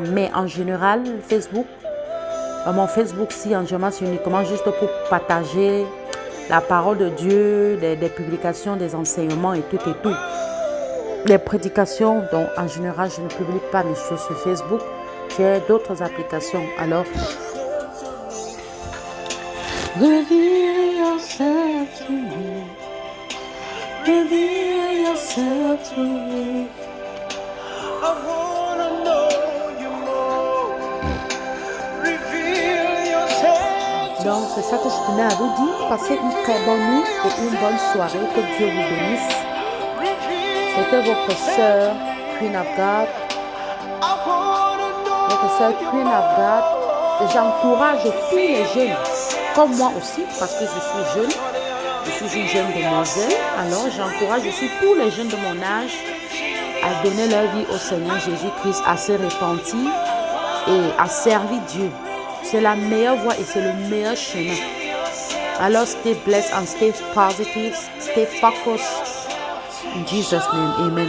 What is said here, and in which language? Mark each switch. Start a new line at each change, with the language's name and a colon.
French: Mais en général, Facebook, mon Facebook, en général, c'est uniquement juste pour partager la parole de Dieu, des publications, des enseignements et tout et tout. Les prédications, donc en général, je ne publie pas mes choses sur Facebook. J'ai d'autres applications.
English: Alors, reveal yourself to me. Reveal yourself to me. I wanna know you more. Reveal yourself.
French: Donc, c'est ça que je tenais à vous dire. Passez une très bonne nuit et une bonne soirée. Que Dieu vous bénisse. C'était votre sœur, Queen of God. Votre sœur, Queen of God. Et j'encourage tous les jeunes, comme moi aussi, parce que je suis jeune. Je suis une jeune demoiselle. Alors, j'encourage aussi tous les jeunes de mon âge à donner leur vie au Seigneur Jésus-Christ, à se repentir et à servir Dieu. C'est la meilleure voie et c'est le meilleur chemin.
English: Alors, stay blessed and stay positive, stay focused. In Jesus' name, amen.